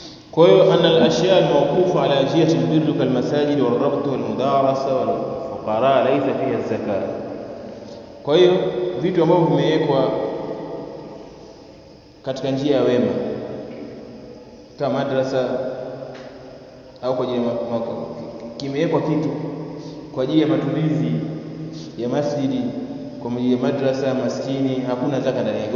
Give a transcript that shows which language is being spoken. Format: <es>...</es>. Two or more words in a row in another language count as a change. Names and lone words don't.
<sw>Kwa hiyo</sw> <ar>أن الأشياء الموقوفة على جهة البر كالمساجد والربط والمدارس والفقراء ليس فيها الزكاة.</ar> <sw>Kwa hiyo vitu ambavyo vimewekwa katika njia ya wema kama madrasa au kwa ajili kimewekwa kitu kwa ajili ya matumizi ya masjidi, kwa ajili ya madrasa, maskini, hakuna zaka ndani yake.</sw>